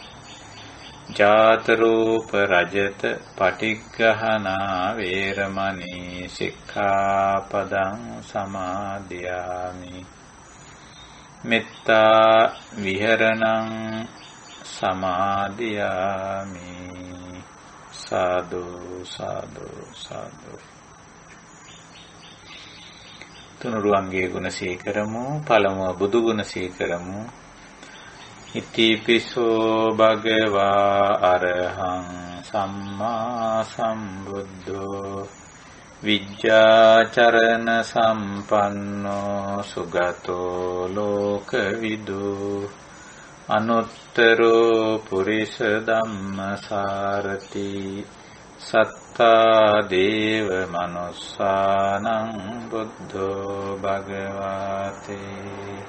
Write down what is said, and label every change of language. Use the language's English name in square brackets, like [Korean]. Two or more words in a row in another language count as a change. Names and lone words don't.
[Pali] ජාතරූප රජත පටිග්ගහනා වේරමණී සික්ඛාපදං සමාදියාමි. මෙත්තා විහරණං සමාදියාමි. [Sinhala] සාදු සාදු සාදු. තුනුරුවන්ගේ ගුණ සීකරමු. පළමුව බුදු ගුණ සීකරමු. [Pali] ඉතිපිසෝ භගවා අරහං සම්මා සම්බුද්ධෝ විජ්ජාචරණ සම්පන්නෝ සුගතෝ ලෝකවිදු අනුත්තරෝ පුරිස ධම්මසාරති සත්තා දේව මනුස්සානං බුද්ධෝ භගවතේ.